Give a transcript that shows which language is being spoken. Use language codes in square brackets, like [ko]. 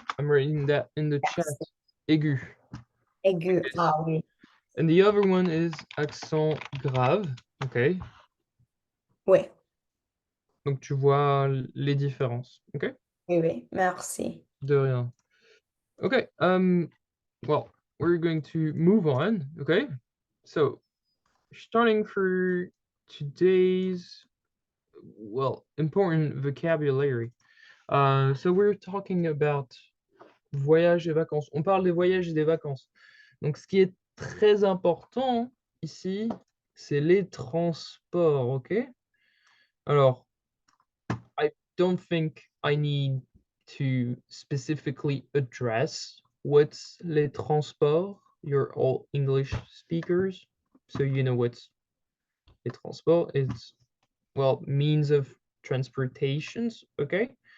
[en] I'm writing that in the chat. [fr] Aigu. Aigu. Ah oui. [en] And the other one is accent grave. Okay. [fr] Oui. Donc, tu vois les différences. [en] Okay. [fr] Oui, oui. Merci. De rien. Okay. [en] Well, we're going to move on. Okay. So, starting for today's, well, important vocabulary. So we're talking about [fr] voyages et vacances. On parle des voyages et des vacances. Donc, ce qui est très important ici, c'est les transports, ok? [en] Alors, I don't think I need to specifically address what's les transports. You're all English speakers, so you know what's les transports. It's, well, means of transportations, okay?